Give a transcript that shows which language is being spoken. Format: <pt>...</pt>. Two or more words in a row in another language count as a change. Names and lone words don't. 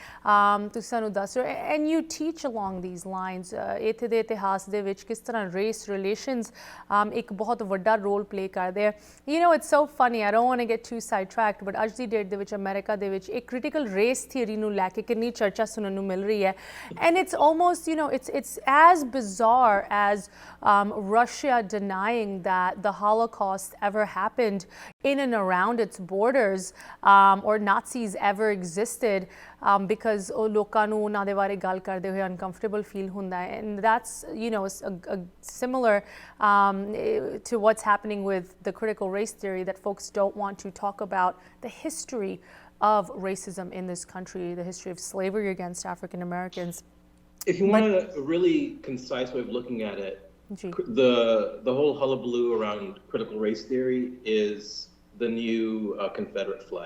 <pa>ਤੁਸੀਂ ਸਾਨੂੰ ਦੱਸ ਰਹੇ ਹੋ</pa> <en>and you teach along these lines,</en> <pa>ਇੱਥੇ ਦੇ ਇਤਿਹਾਸ ਦੇ ਵਿੱਚ ਕਿਸ ਤਰ੍ਹਾਂ</pa> <en>race relations</en> <pa>ਇੱਕ ਬਹੁਤ ਵੱਡਾ</pa> <en>role play</en> <pa>ਕਰਦੇ ਆ।</pa> <en>you know it's so funny, I don't want to get too sidetracked, but</en> <pa>ਅੱਜ ਦੀ ਡੇਟ ਦੇ ਵਿੱਚ ਅਮਰੀਕਾ ਦੇ ਵਿੱਚ ਇੱਕ</pa> <en>critical race theory</en> <pa>ਨੂੰ ਲੈ ਕੇ ਕਿੰਨੀ ਚਰਚਾ ਸੁਣਨ ਨੂੰ ਮਿਲ ਰਹੀ ਹੈ।</pa> <en>and it's almost, you know, it's as bizarre as Russia denying that the Holocaust ever happened in and around its borders, or Nazis ever existed, because</en> <pa>ਉਹ ਲੋਕਾਂ ਨੂੰ ਉਹਨਾਂ ਦੇ ਬਾਰੇ ਗੱਲ ਕਰਦੇ ਹੋਏ uncomfortable feel ਹੁੰਦਾ ਹੈ।</pa> <en>And that's, you know, a similar to what's happening with the critical race theory, that folks don't want to talk about the history of racism in this country, the history of slavery against African Americans. If you want a really concise way of looking at it, the whole hullabaloo around critical race theory is the new Confederate flag.</en>